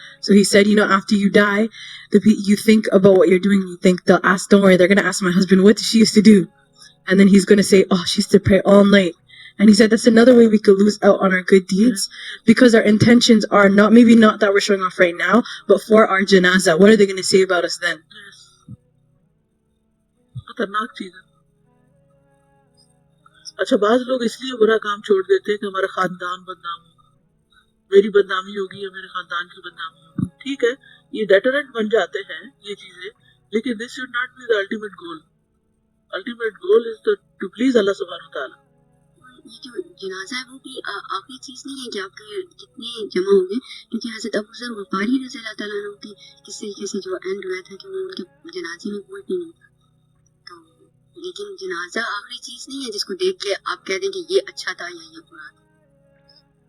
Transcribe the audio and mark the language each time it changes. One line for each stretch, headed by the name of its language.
English: So he said, after you die, you think about what you're doing, you think they'll ask, don't worry, they're going to ask my husband, what did she used to do? And then he's going to say, oh, she used to pray all night. And he said that's another way we could lose out on our good deeds, because our intentions are maybe not that we're showing off right now, but for our janazah. What are they going to say about us then?
Urdu: خطرناک چیز ہے. اچھا، بعض لوگ اس لیے برا کام چھوڑ دیتے ہیں کہ ہمارا خاندان بدنام ہوگا، میری بدنامی ہوگی یا میرے خاندان کی بدنامی ہوگی. ٹھیک ہے، یہ ڈیٹرنٹ بن جاتے ہیں یہ چیزیں، لیکن
English: this should not be the ultimate goal. Ultimate goal is to please Allah subhanahu wa ta'ala.
Urdu: یہ جو جنازہ ہے وہ بھی آخری چیز نہیں ہے کہ آپ کے کتنے جمع ہوں گے، کیونکہ حضرت ابو ذر غفاری رضی اللہ تعالیٰ عنہ کی کس طریقے سے جو اینڈ ہوا تھا کہ وہ ان کے جنازے میں کوئی بھی نہیں تھا. تو لیکن جنازہ آخری چیز نہیں ہے جس کو دیکھ کے آپ کہہ دیں کہ یہ اچھا تھا یا یہ برا تھا.